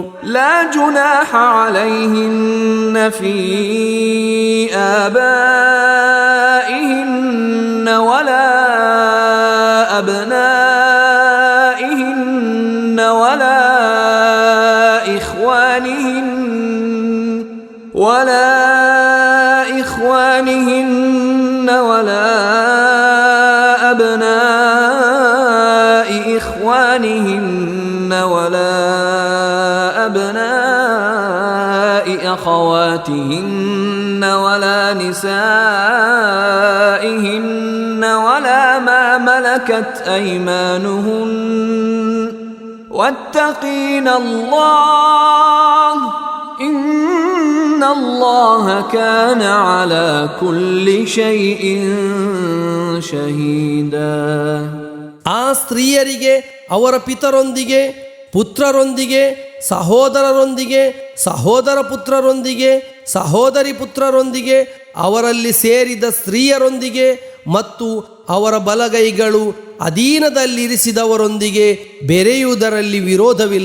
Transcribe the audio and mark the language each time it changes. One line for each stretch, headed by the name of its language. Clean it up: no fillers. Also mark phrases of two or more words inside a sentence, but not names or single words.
Arabic: لا جناح عليهن في آبائهن ولا أبنائهن ولا إخوانهن ವಲಾ إخوانهن ولا أبناء أخواتهن ولا نسائهن ولا ما ملكت أيمانهن واتقين الله إن الله كان على كل شيء شهيدا.
Kannada: ಆ ಸ್ತ್ರೀಯರಿಗೆ ಅವರ ಪಿತರೊಂದಿಗೆ, ಪುತ್ರರೊಂದಿಗೆ, ಸಹೋದರರೊಂದಿಗೆ, ಸಹೋದರ ಪುತ್ರರೊಂದಿಗೆ, ಸಹೋದರಿ ಪುತ್ರರೊಂದಿಗೆ, ಅವರಲ್ಲಿ ಸೇರಿದ ಸ್ತ್ರೀಯರೊಂದಿಗೆ ಮತ್ತು ಅವರ ಬಲಗೈಗಳು ಅಧೀನದಲ್ಲಿರಿಸಿದವರೊಂದಿಗೆ ಬೆರೆಯುವುದರಲ್ಲಿ ವಿರೋಧವಿಲ್ಲ.